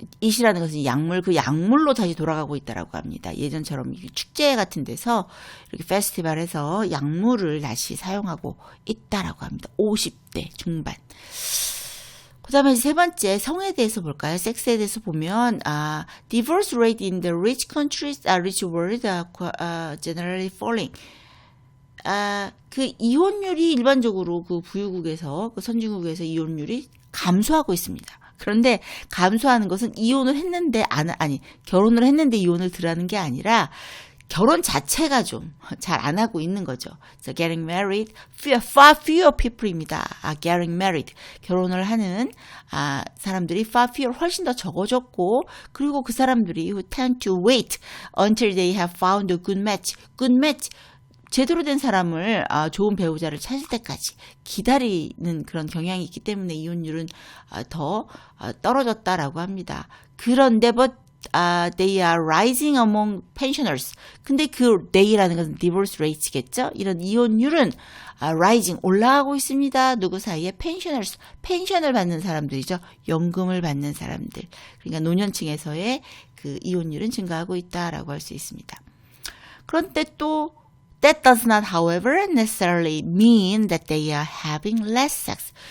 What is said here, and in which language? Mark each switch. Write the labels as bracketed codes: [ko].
[ko] it이라는 것은 약물, 그 약물로 다시 돌아가고 있다라고 합니다. 예전처럼 축제 같은 데서 이렇게 페스티벌에서 약물을 다시 사용하고 있다라고 합니다. 50대 중반. 그 다음에 세 번째, 성에 대해서 볼까요? 섹스에 대해서 보면, [en] divorce rate in the rich countries, rich world, generally falling. [ko] 그 이혼율이 일반적으로 그 부유국에서, 그 선진국에서 이혼율이 감소하고 있습니다. 그런데 감소하는 것은 이혼을 했는데, 결혼을 했는데 이혼을 덜하는 게 아니라, 결혼 자체가 좀 잘 안 하고 있는 거죠. [en] So getting married, far fewer people입니다. getting married. [ko] 결혼을 하는 사람들이 far fewer, 훨씬 더 적어졌고, 그리고 그 사람들이 [en] who tend to wait until they have found a good match. good match. [ko] 제대로 된 사람을, 좋은 배우자를 찾을 때까지 기다리는 그런 경향이 있기 때문에 이혼율은 더 떨어졌다라고 합니다. 그런데 [en] they are rising among pensioners. [ko] 근데 그 they라는 것은 divorce rates겠죠? 이런 이혼율은 rising, 올라가고 있습니다. 누구 사이에? pensioners, 펜션을 받는 사람들이죠. 연금을 받는 사람들. 그러니까 노년층에서의 그 이혼율은 증가하고 있다라고 할 수 있습니다. 그런데 또 [en] that does not, however, necessarily mean that they are having less sex.